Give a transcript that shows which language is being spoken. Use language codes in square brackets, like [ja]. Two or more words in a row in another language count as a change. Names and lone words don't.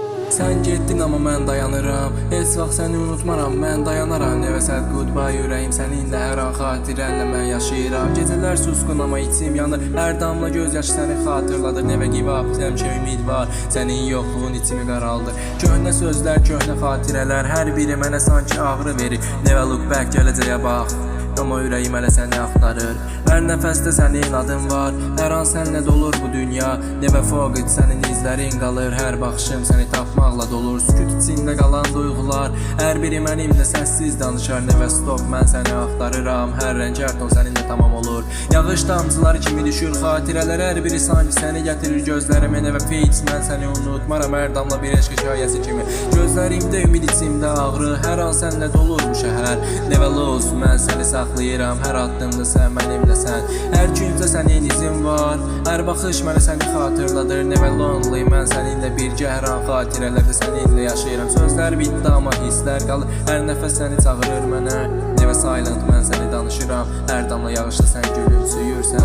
[az] Sən getdin amma mən dayanıram. Heç vaxt səni unutmaram, mən dayanaram. [en] Never said goodbye, [az] ürəyim səninlə hər an xatirənlə mən yaşayıram. Gecələr susqun amma içim yanır, hər damla göz yaşı səni xatırladır. [en] Never give up, [az] həmişə ümid var, sənin yoxluğun içimi qaraldır. Köhnə sözlər, köhnə xatirələr, hər biri mənə sanki ağrı verir. [en] Never look back, [az] gələcəyə bax, amma ürəyim hələ səni axtarır. Hər nəfəsdə sənin adın var, hər an səninlə dolur bu dünya. [en] Never forget, [az] sənin izlərin qalır, hər baxışım səni tapmaqla dolur. Sükut içində qalan duyğular, hər biri mənimlə səssiz danışar. [en] Never stop, [az] mən səni axtarıram, hər rəng hər ton səninlə tamam olur. Yağış damcıları kimi düşür xatirələr, hər biri sanki səni gətirir gözlərimə. [en] Never fade, [az] mən səni unutmaram, hər damla bir eşq hekayəsi kimi. Gözlərimdə ümid, içimdə ağrı, hər an səninlə dolur bu şəhər. [en] Never lose, [az] mən səni saxlayıram, hər addımda sən mənimləsən. Hər küncdə sənin izin var, hər baxış mənə səni xatırladır. [en] Never lonely, [az] mən səninlə birgə, hər an xatirələrdə səninlə yaşayıram. Sözlər bitdi amma hisslər qalır, hər nəfəs səni çağırır mənə. [en] Never silent, [az] mən səni danışıram, hər damla yağışda sən gülümsüyürsən.